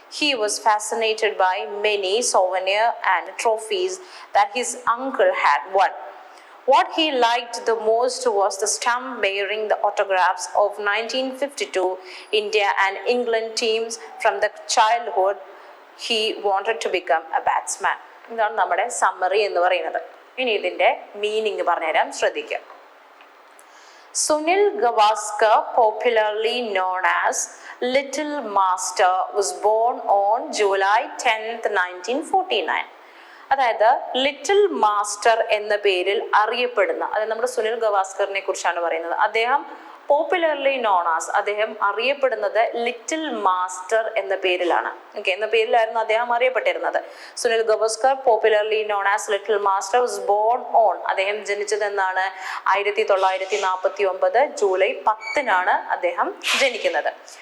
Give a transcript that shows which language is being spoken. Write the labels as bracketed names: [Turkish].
[English] He was fascinated by many souvenirs and trophies that his uncle had won. What he liked the most was the stamp bearing the autographs of 1952 India and England teams. From the childhood, he wanted to become a batsman. [Malayalam] ഇതാണ് നമ്മുടെ summary എന്ന് പറയുന്നത്. ഇനി ഇതിൻ്റെ meaning പറഞ്ഞുതരാം, ശ്രദ്ധിക്കാം. [English] Sunil Gavaskar, popularly known as Little Master, was born on July 10th, 1949. [Malayalam] അതായത് little master എന്ന പേരിൽ അറിയപ്പെടുന്ന, അതായത് നമ്മുടെ സുനിൽ ഗവാസ്കറിനെ കുറിച്ചാണ് പറയുന്നത്. അദ്ദേഹം [English] popularly known as, [Malayalam] അദ്ദേഹം അറിയപ്പെടുന്നത് ലിറ്റിൽ മാസ്റ്റർ എന്ന പേരിലാണ്. ഓക്കെ, എന്ന പേരിലായിരുന്നു അദ്ദേഹം അറിയപ്പെട്ടിരുന്നത്. Sunil Gavaskar, [English] popularly known as little master, was born on, [Malayalam] അദ്ദേഹം ജനിച്ചത് എന്നാണ് 1949 ജൂലൈ 10 അദ്ദേഹം ജനിക്കുന്നത്.